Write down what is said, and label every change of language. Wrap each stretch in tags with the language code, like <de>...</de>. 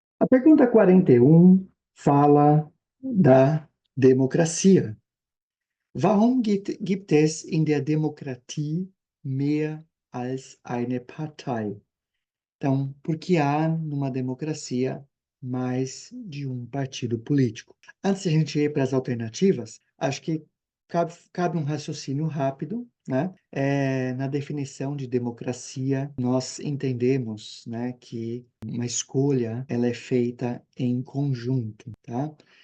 <pt>Pergunta 41 fala da democracia.</pt> <de>Warum gibt es in der Demokratie mehr als eine Partei?</de> <pt>Então, por que há numa democracia mais de um partido político? Antes de a gente ir para as alternativas, acho que cabe um raciocínio rápido, né? Na definição de democracia, nós entendemos, né, que uma escolha ela é feita em conjunto, tá?</pt>